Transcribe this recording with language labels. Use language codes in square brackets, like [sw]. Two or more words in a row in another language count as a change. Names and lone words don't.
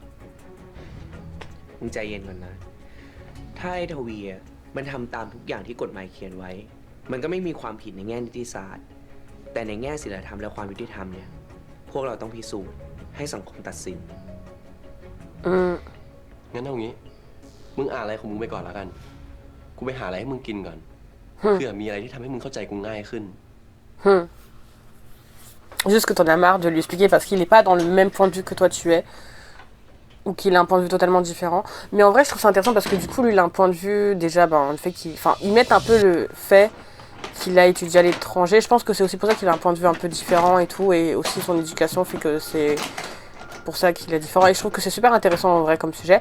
[th] มึงใจเย็นก่อนนะถ้าไอ้ทวีมันทำตามทุกอย่างที่กฎหมายเขียนไว้มันก็ไม่มีความผิดในแง่นิติศาสตร์แต่ในแง่ศีลธรรมและความยุติธรรมเนี่ยพวกเราต้องพิสูจน์ให้สังคมตัดสิน งั้นเอางี้มึงอ่านอะไรของมึงไปก่อนแล้วกันกูไปหาอะไรให้มึงกินก่อนเพื่อมีอะไรที่ทำให้มึงเข้าใจกูง่ายขึ้น [fr] Juste que t'en as marre de lui expliquer parce qu'il est pas dans le même point de vue que toi tu es ou qu'il a un point de vue totalement différent, mais en vrai je trouve ça intéressant parce que du coup lui il a un point de vue déjà le fait ils mettent un peu le fait qu'il a étudié à l'étranger. Je pense que c'est aussi pour ça qu'il a un point de vue un peu différent et tout, et aussi son éducation fait que c'est pour ça qu'il est différent, et je trouve que c'est super intéressant en vrai comme sujet.